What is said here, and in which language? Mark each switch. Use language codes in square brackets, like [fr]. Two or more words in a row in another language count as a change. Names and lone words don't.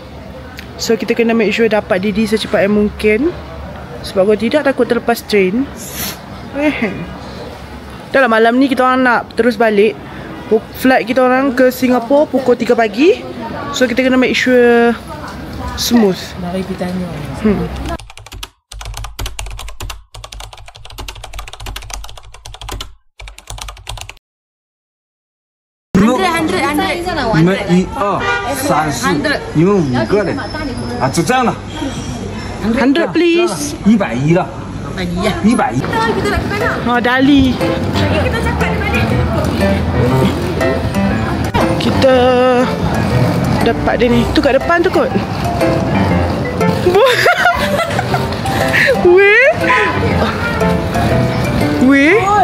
[ms] So kita kena [en] make sure [ms] dapat DD secepat yang mungkin. Sebab kalau tidak takut terlepas train. Dah lah malam ni kita orang nak terus balik. Flight kita orang ke Singapura pukul 3 pagi. So kita kena [en] make sure [ms] smooth. Mari kita tanya. [zh] 你们1、2、3、4，你们5个人啊，就这样了。 [en] 100 please. [zh] 110了。110。 [ms] Oh Dali. Kita dapat dia ni. Tu kat depan tu kot. Weh. Weh.